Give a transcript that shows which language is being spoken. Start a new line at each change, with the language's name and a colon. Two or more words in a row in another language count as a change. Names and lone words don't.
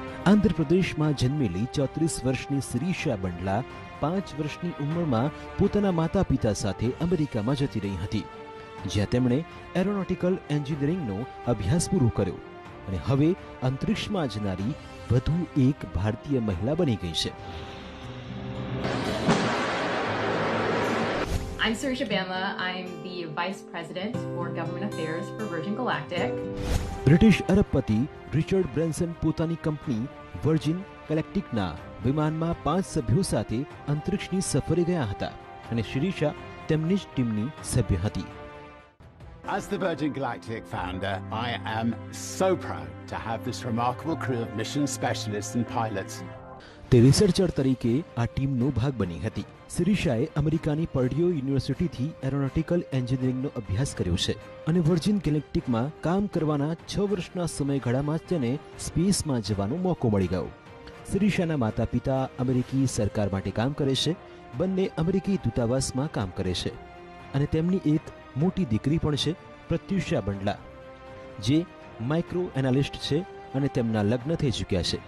Gujarati: આંધ્રપ્રદેશમાં જન્મેલી 34 વર્ષની શિરીષા બંડલા 5 વર્ષની ઉંમરમાં પોતાના માતા પિતા સાથે અમેરિકામાં જતી રહી હતી, જ્યાં તેમણે
English: aeronautical engineering
Gujarati: અભ્યાસ પૂરો કર્યો અને હવે અંતરિક્ષમાં જનારી વધુ એક ભારતીય મહિલા બની ગઈ છે.
English: I'm Sirisha Bamla. I'm the Vice President for Government Affairs for Virgin Galactic.
Gujarati: બ્રિટિશ અરબપતિ રિચર્ડ બ્રેન્સન પોતાની કંપની વર્જિન ગેલેક્ટિકના વિમાનમાં 5 સભ્યો સાથે અંતરિક્ષની સફરે ગયા હતા અને શિરીષા તેમની જ ટીમની સભ્ય હતી.
English: As the Virgin Galactic founder, I am so proud to have this remarkable crew of mission specialists and pilots.
Gujarati: તે રિસર્ચર તરીકે આ ટીમનો ભાગ બની હતી. શિરીષાએ અમેરિકાની પર્ડ્યુ યુનિવર્સિટીથી
English: aeronautical engineering
Gujarati: અભ્યાસ કર્યો છે અને વર્જિન ગેલેક્ટિકમાં કામ કરવાના 6 વર્ષના સમયગાળામાં જ તેને સ્પેસમાં જવાનો મોકો મળી ગયો. શિરીષાના માતા પિતા અમેરિકી સરકાર માટે કામ કરે છે, બંને અમેરિકી દૂતાવાસમાં કામ કરે છે અને તેમની એક મોટી દીકરી પણ છે, પ્રત્યુષા બંડલા, જે
English: micro analyst
Gujarati: છે અને તેમના લગ્ન થઈ ચૂક્યા છે.